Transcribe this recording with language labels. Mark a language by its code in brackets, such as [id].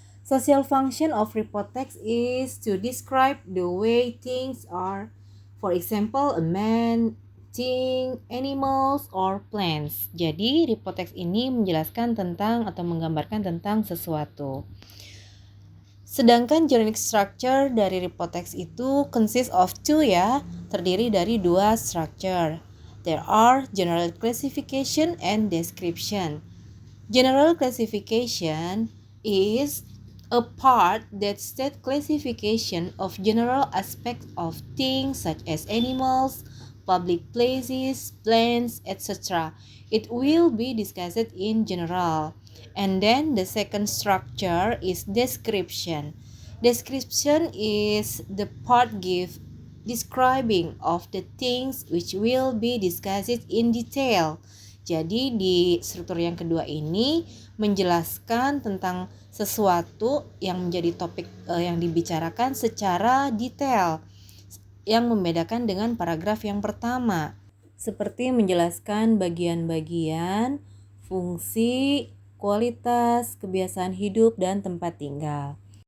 [en] Social function of report text is to describe the way things are. For example, a man, thing, animals, or plants. [id] Jadi, report text ini menjelaskan tentang atau menggambarkan tentang sesuatu. Sedangkan generic structure dari report text itu [en] consist of two [id] ya, terdiri dari dua structure. [en] There are general classification and description. General classification is a part that states classification of general aspects of things such as animals, public places, plants, etc. It will be discussed in general. And then the second structure is description. Description is the part describing of the things which will be discussed in detail. [id] Jadi di struktur yang kedua ini menjelaskan tentang sesuatu yang menjadi topik yang dibicarakan secara detail, yang membedakan dengan paragraf yang pertama, seperti menjelaskan bagian-bagian, fungsi, kualitas, kebiasaan hidup, dan tempat tinggal.